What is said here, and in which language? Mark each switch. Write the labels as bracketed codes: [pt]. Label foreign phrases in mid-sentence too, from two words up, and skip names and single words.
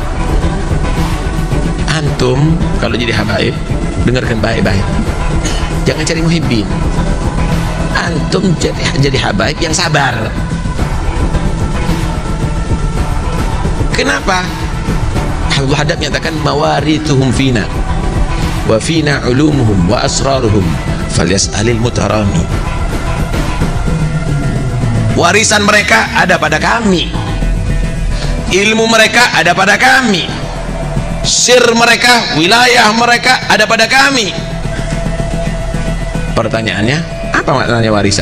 [id] Antum kalau jadi habaib, dengarkan baik-baik, jangan cari muhibbin. Antum jadi habaib yang sabar. Kenapa? [ar] Habibul Hadab menyatakan مواريثهم فينا وفينا علومهم وأسرارهم فليسأل المترامي. [id] Warisan mereka ada pada kami, ilmu mereka ada pada kami, sir mereka, wilayah mereka ada pada kami. Pertanyaannya, apa maknanya warisan?